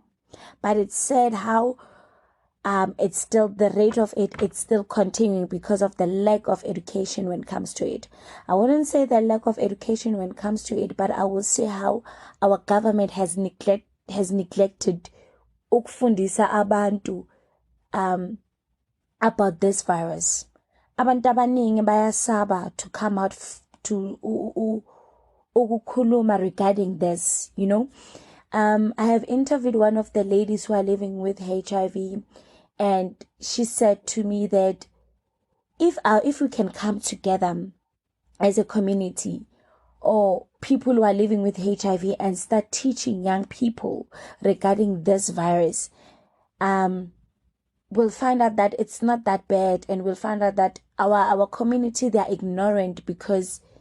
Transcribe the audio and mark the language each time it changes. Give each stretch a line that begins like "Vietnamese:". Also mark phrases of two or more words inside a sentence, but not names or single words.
English: But it's sad how it's still, the rate of it's still continuing because of the lack of education when it comes to it. I wouldn't say the lack of education when it comes to it, but I will say how our government has neglected
Zulu: ukufundisa abantu
English: about this virus.
Zulu: Abantu abaningi bayasaba
English: to come out to ukukhuluma regarding this, I have interviewed one of the ladies who are living with HIV, and she said to me that if we can come together as a community or people who are living with HIV and start teaching young people regarding this virus, we'll find out that it's not that bad, and we'll find out that our community, they are ignorant because